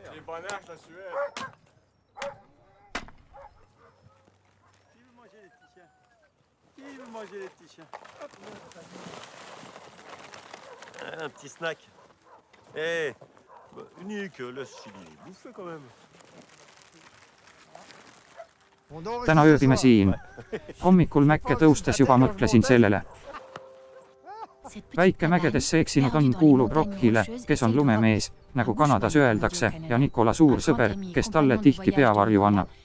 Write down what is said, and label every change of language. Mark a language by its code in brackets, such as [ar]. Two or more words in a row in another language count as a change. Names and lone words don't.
[fr] panache, la Suède. Qui veut manger les petits chiens? Un petit snack. Eh, unique, laisse Chili bouffer quand même. [et] Täna ööbime siin. Hommikul mäkke tõustes juba mõtlesin sellele. Väike mägedesse eksinud on kuulub Rockile, kes on lumemees, nagu Kanadas öeldakse, ja Nicola suur sõber, kes talle tihti peavarju annab.